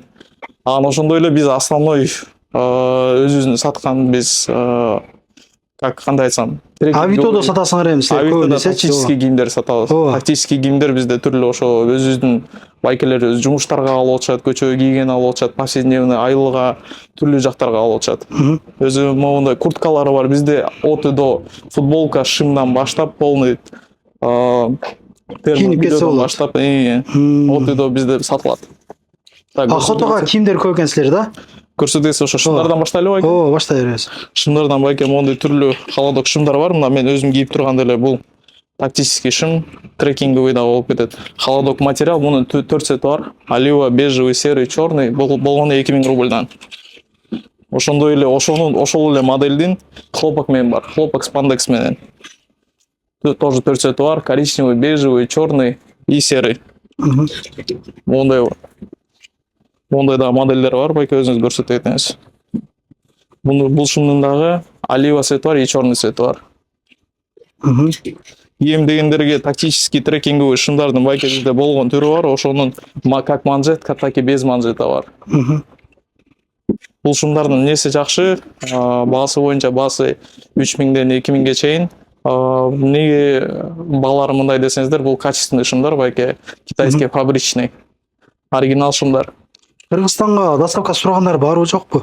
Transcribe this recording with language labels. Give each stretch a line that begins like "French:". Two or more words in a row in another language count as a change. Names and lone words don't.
Kyrgyz: Анан ошондой эле биз основной өзүбүздүн саткан биз кандай айтсам, Авитодо сатасыңар эми силер Авитодо көбүнесе тактический кийимдер сатабыз. Тактический кийимдер бизде түрлүү ошо өзүбүздүн байкелер жумуштарга алып атышат, көчөгө кийген алып атышат, повседневный айылга, түрлүү жактарга алып атышат. Өзү мондай курткалары бар бизде
Russian: от и до,
Kyrgyz: футболка шымдан баштап полный кийинип кетсе болот. Баштап,
Russian: от и до
Kyrgyz: бизде сатылат. Охотага кийимдер көп экен силер да? Көрсөтөсүз ошо шымдардан баштайлы байке. Ооба, баштай беребиз. Шымдардан байке мондай түрлүү холодок шымдар бар. Мына мен өзүм кийип турган эле бул тактический шым, трекинговый да болуп кетет. Холодок материал, мунун 4 цвети бар.
Russian: Олива, бежевый, серый, черный.
Kyrgyz: Болгону 2000 рубльдан. Ошондой эле ошол эле модельдин хлопок менен бар. Хлопок спандекс менен. Тоже 4 цвети бар.
Russian: Коричневый, бежевый, черный и серый.
Kyrgyz: Мондай да модельдер бар, байке өзүңүз көрсөтө кетеңиз. Бул шымдын дагы олива цвети бар
Russian: и черный
Kyrgyz: цвети бар. Кийим дегендерге тактический трекинговый шымдардын байке бизде болгон түрү бар. Ошонун
Russian: как манжетка, так и без манжета
Kyrgyz: бар. Бул шымдардын несі жакшы, баасы боюнча баасы 3000ден 2000ге чейин. Неге баалары мындай десеңиздер, бул качественный шымдар байке,
Russian: китайский фабричный,
Kyrgyz: оригинал шымдар. Кыргызстанга доставка сурагандар барбы жокпу?